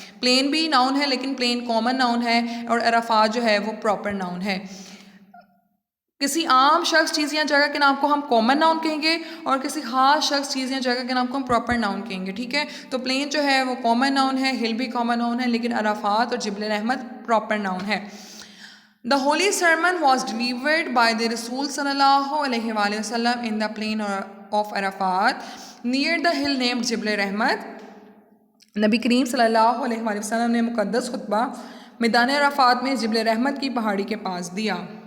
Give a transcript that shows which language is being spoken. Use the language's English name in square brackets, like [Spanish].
[Urdu] Plane بھی noun ہے، لیکن پلین کامن ناؤن ہے، اور عرفات جو ہے وہ پراپر ناؤن ہے. کسی عام شخص چیز یا جگہ کے نام کو ہم کامن ناؤن کہیں گے، اور کسی خاص شخص چیز یا جگہ کے نام کو ہم پراپر ناؤن کہیں گے، ٹھیک ہے. تو پلین جو ہے وہ کامن ناؤن ہے، ہل بھی کامن ناؤن ہے، لیکن عرفات اور جبل رحمت پراپر ناؤن ہے. [English] The holy sermon was delivered by the Rasul sallallahu alayhi wa sallam in the plain of Arafat near the hill named Jibl Rahmat. [Urdu] نبی کریم صلی اللہ علیہ وآلہ وسلم نے مقدس خطبہ میدان عرفات میں جبل رحمت کی پہاڑی کے پاس دیا.